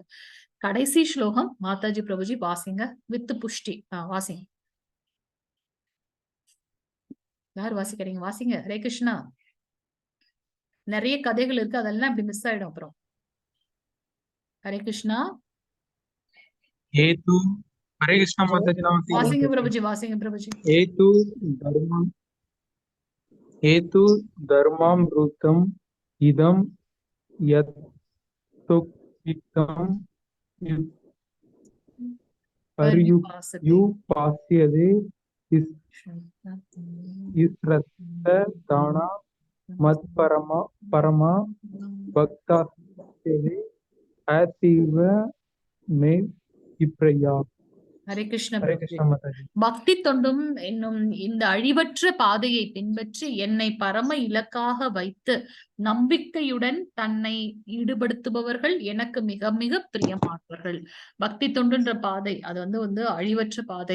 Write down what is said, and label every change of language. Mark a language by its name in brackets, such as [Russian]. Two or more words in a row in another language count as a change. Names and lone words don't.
[Tamil] கடைசி ஸ்லோகம் மாதாஜி பிரபுஜி வாசிங்க வித் புஷ்டி. வாசிங்க, யார் வாசிக்கிறீங்க? வாசிங்க. ஹரே கிருஷ்ணா. நிறைய கதைகள் இருக்கு, அதெல்லாம் இப்படி மிஸ் ஆயிடும் அப்புறம். ஹரே கிருஷ்ணா. [Hindi] हेतु हरे कृष्णा माताजी नमस्ते। [Tamil] வாசிங்க பிரபுஜி, வாசிங்க பிரபுஜி. [Sanskrit] हेतु धर्मामृतम इदम यत्तुक्तिकम पर्युपास्यते दाना मत परमा भक्ता अतीव में इप्रया। [Tamil] ஹரே கிருஷ்ண. [Hindi] हरे कृष्णा माताजी। [Tamil] பக்தி தொண்டும் என்னும் இந்த அழிவற்ற பாதையை பின்பற்றி என்னை பரம இலக்காக வைத்து நம்பிக்கையுடன் தன்னை ஈடுபடுத்துபவர்கள் எனக்கு மிக மிக பிரியமானவர்கள். பக்தி தொண்டுன்ற பாதை அது வந்து அழிவற்ற பாதை.